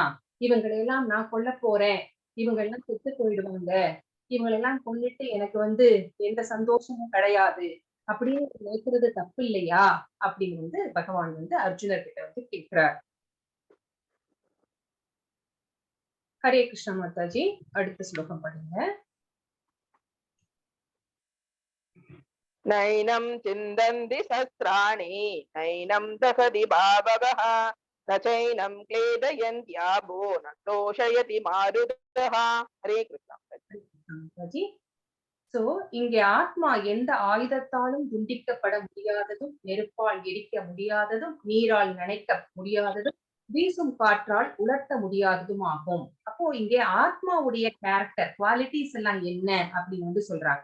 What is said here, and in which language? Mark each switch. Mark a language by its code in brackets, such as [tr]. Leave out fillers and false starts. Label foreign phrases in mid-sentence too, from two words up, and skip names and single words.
[ta] இவங்களை எல்லாம் நான் கொல்ல போறேன், இவங்க எல்லாம் செத்து போயிடுவாங்க, இவங்களெல்லாம் கொன்னுட்டு எனக்கு வந்து எந்த சந்தோஷமும் கிடையாது அப்படின்னு நினைக்கிறது தப்பு இல்லையா அப்படின்னு வந்து பகவான் வந்து அர்ஜுனர் கிட்ட வந்து கேட்கிறார். ஹரே கிருஷ்ண மாதாஜி, அடுத்த ஸ்லோகம் படிங்க. [sa] नैनं चिन्दन्ति शस्त्राणि नैनं दहति भावगः न चैनं क्लेदयन्त्याभो न तोषयति मारुतः. हरे कृष्ण [ta] மாதாஜி. சோ இங்க ஆத்மா எந்த ஆயுதத்தாலும் துண்டிக்கப்பட முடியாததும், நெருப்பால் எரிக்க முடியாததும், நீரால் நனைக்க முடியாததும், வீசும் காற்றால் உலர்த்த முடியாததும் ஆகும். அப்போ இங்கே ஆத்மாவுடைய [en] character qualities [ta] எல்லாம் என்ன அப்படின்னு வந்து சொல்றாங்க.